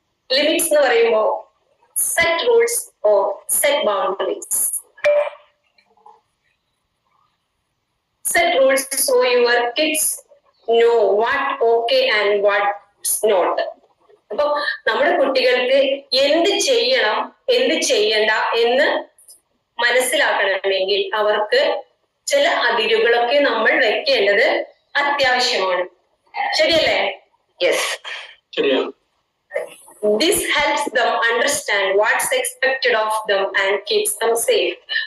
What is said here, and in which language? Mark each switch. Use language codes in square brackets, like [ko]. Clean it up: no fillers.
[en] limits [ml] എന്ന് പറയുമ്പോ [en] set rules or set boundaries. Set rules so your kids know what okay and what's not. [ml] അപ്പൊ നമ്മുടെ കുട്ടികൾക്ക് എന്ത് ചെയ്യണം, എന്ത് ചെയ്യണ്ട എന്ന് മനസ്സിലാക്കണമെങ്കിൽ അവർക്ക് ചില അതിരുകളൊക്കെ നമ്മൾ വെക്കേണ്ടത് അത്യാവശ്യമാണ്. ശരിയല്ലേ? [en] yes, [ml] ശരിയാണ്. [en] This helps them understand what's expected of them and keeps them safe.